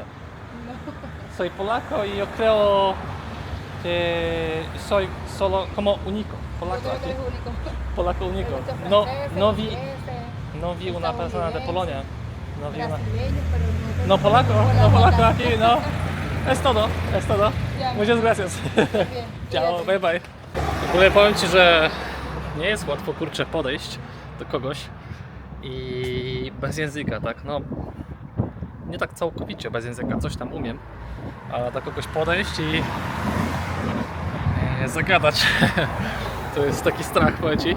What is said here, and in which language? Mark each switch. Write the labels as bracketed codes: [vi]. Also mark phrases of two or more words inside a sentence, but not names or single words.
[es] Soy polaco y yo creo que soy solo como único. Polaco aquí. Polaco único. No vi una persona de Polonia. No vi una. No polaco aquí, no. Es todo. Muchas gracias. Ciao, [en] bye bye. [pl] W ogóle powiem Ci, że nie jest łatwo, kurczę, podejść do kogoś i bez języka, tak, no nie tak całkowicie bez języka, coś tam umiem, ale do kogoś podejść i zagadać, to jest taki strach, powiem Ci.